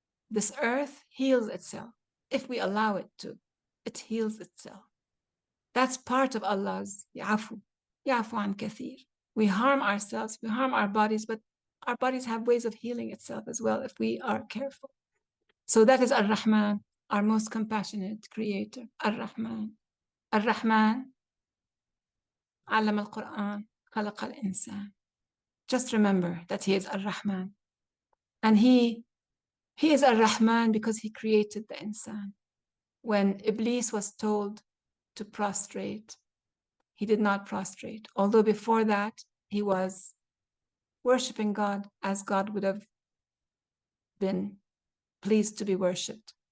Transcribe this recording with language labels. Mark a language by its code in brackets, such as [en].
[en] This earth heals itself. If we allow it to, it heals itself. That's part of Allah's [ar] يعفو عن كثير. [en] We harm ourselves, we harm our bodies, but our bodies have ways of healing itself as well if we are careful. So that is Ar-Rahman, our most compassionate creator. Ar-Rahman. [ar] Ar-Rahman, علم القرآن, خلق الإنسان. [en] Just remember that he is Ar-Rahman. And he is Ar-Rahman because he created the insan. When Iblis was told to prostrate, he did not prostrate. Although before that, he was worshipping God as God would have been pleased to be worshipped.